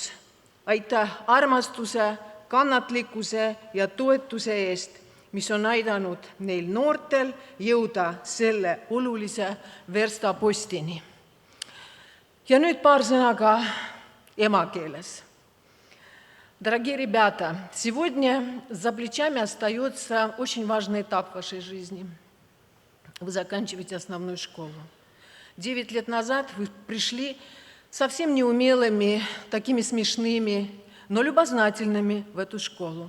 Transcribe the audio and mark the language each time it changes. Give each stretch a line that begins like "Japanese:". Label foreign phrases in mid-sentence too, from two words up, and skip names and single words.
Estonian: Aitäh armastuse, kannatlikkuse ja toetuse eest, mis on aidanud neil noortel jõuda selle olulise verstapostini. Ja nüüd paar sõna ka emakeeles.
Russian: Дорогие ребята, сегодня за плечами остается очень важный этап в вашей жизни. Вы заканчиваете основную школу. 9 лет назад вы пришли совсем неумелыми, такими смешными, но любознательными в эту школу.